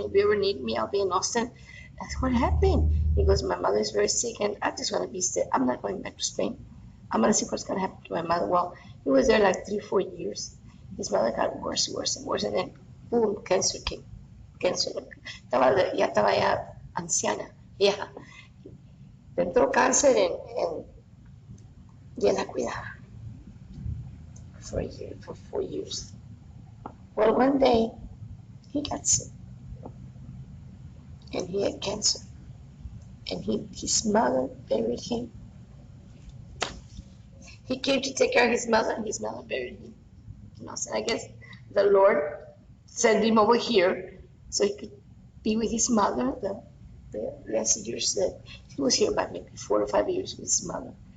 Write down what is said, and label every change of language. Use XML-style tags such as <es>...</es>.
<en>If you ever need me, I'll be in Austin. That's what happened. He goes, my mother is very sick, and I just want to be still. I'm not going back to Spain. I'm going to see what's going to happen to my mother. Well, he was there like 3-4 years. His mother got worse and worse, and then, boom, cancer came.</en> <es>Cancer. Ya estaba ya anciana. Ya. Le entró cáncer y él la cuidaba</es> <en>for 4 years. Well, one day, he got sick, and he had cancer, and his mother buried him. He came to take care of his mother, and his mother buried him. So I guess the Lord sent him over here so he could be with his mother the last years that he was here, about maybe 4 or 5 years with his mother.</en>